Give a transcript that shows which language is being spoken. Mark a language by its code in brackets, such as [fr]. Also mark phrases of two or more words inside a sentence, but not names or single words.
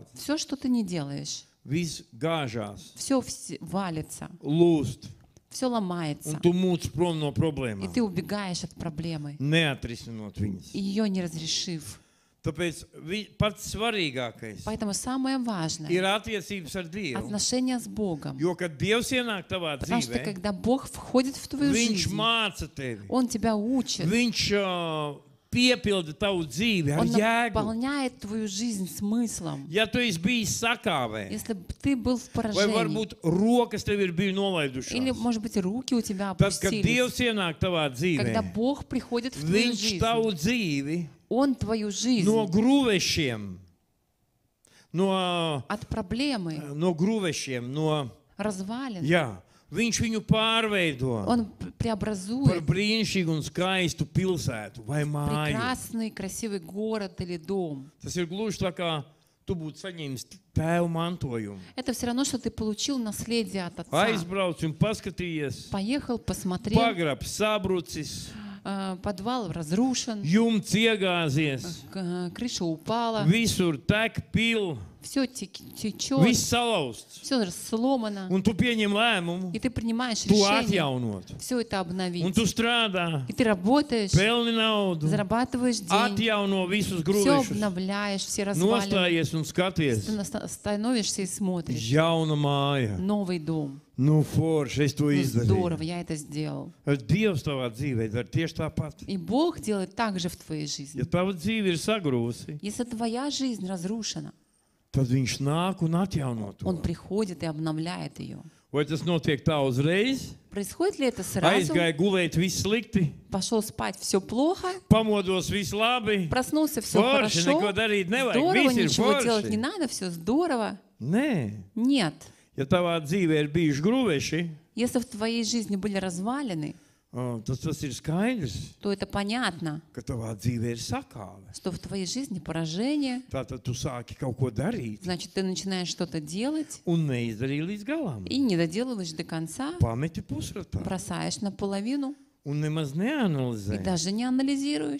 [ru] все, что ты не делаешь, [lv] viss gāžās, [ru] все валится, [lv] lūst, [ru] все ломается, [lv] un tu mūc prom no [ru] и [lv] problēmām, [ru] ты убегаешь от проблемы, [lv] neatrisinot viņas. [ru] и ее не разрешив. [lv] Tāpēc pats svarīgākais [ru] Поэтому самое важное [lv] ir attiecības ar — Dievu. [ru] отношения с Богом. [lv] Jo, kad Dievs ienāk tavā [ru] Потому что [lv] dzīvē, [ru] когда Бог входит в твою [lv] Viņš [ru] жизнь, [lv] māca tevi. [ru] Он тебя учит, [lv] Viņš piepilda tavu dzīvi ar [ru] Он [lv] jēgu. [ru] наполняет твою жизнь смыслом. [lv] Ja tu esi bijis sakāvē, [ru] Если бы ты был в [lv] vai [ru] поражении, [lv] varbūt rokas tev ir bijusi [ru] или, [lv] nolaidušās, [ru] может быть, руки у тебя [lv] tad, kad [ru] опустились, [lv] Dievs ienāk tavā [ru] когда [lv] dzīvē, [ru] Бог приходит в твою [lv] Viņš [ru] жизнь, [lv] tavu dzīvi [ru] Он твою жизнь [lv] no grūvešiem, no grūvešiem, no, [ru] развалин, [lv] jā, Viņš viņu pārveido [ru] Он [lv] par [ru] преобразует [lv] brīnišķīgu un skaistu pilsētu vai māju. [ru] прекрасный, красивый город или дом. [lv] Tas ir gluži tā kā tu būtu saņēmis tēva mantojumu. [ru] Это все равно, что ты получил наследие от отца. [lv] Aizbrauc un paskatījies, [ru] Поехал, посмотрел, [lv] pagrabs sabrucis, [ru] подвал разрушен, [lv] jumts iegāzies, [ru] крыша упала, [lv] visur tek pil, [ru] все течет, [lv] viss salauzts. [ru] все сломано, [lv] Un tu pieņem lēmumu, [ru] и ты принимаешь [lv] to [ru] решение [lv] atjaunot. [ru] все это [lv] Un [ru] обновить. [lv] tu strādā, [ru] И ты работаешь, [lv] pelni naudu, [ru] зарабатываешь деньги, [lv] atjauno visus [ru] все [lv] grūvešus, [ru] обновляешь, все развалины, [lv] nostājies un skaties. [ru] ты становишься и смотришь. [lv] Jauna māja. [ru] Новый дом. [lv] Nu, forši, es to [ru] Ну, [lv] izdarīju. [ru] здорово, я это сделал. [lv] Dievs tavā dzīvē dara tieši tāpat. [ru] И Бог делает так же в твоей [lv] Ja [ru] жизни. [lv] tava dzīve ir sagrūsi, [ru] Если твоя жизнь разрушена, [lv] tad viņš nāk un atjauno to. [ru] Он приходит и обновляет ее. [lv] Vai tas notiek tā uzreiz? [ru] Происходит ли это сразу? [lv] Aizgāja gulēt viss slikti, [ru] Пошел спать, все плохо, [lv] pamodos viss labi. [ru] проснулся, все [lv] Forši, neko [ru] хорошо, [lv] darīt nevajag, [ru] здорово, [lv] viss ir [ru] ничего делать не [lv] forši. [ru] надо, все здорово. [lv] Nē, [ru] Нет. [lv] ja tavā dzīvē ir bijuši grūveši, [ru] Если в твоей жизни были развалины, [lv] tas ir skaidrs, [ru] то это понятно, [lv] ka tavā dzīvē ir sakāve. [ru] что в твоей жизни поражение, [lv] Tātad tu sāki kaut ko darīt [ru] значит, ты начинаешь что-то делать [lv] un neizdarīji līdz galam. [ru] и не доделываешь до конца, [lv] Pameti pusratā. [ru] бросаешь наполовину, [lv] un nemaz [ru] И [lv] neanalizē, [ru] даже не анализируешь,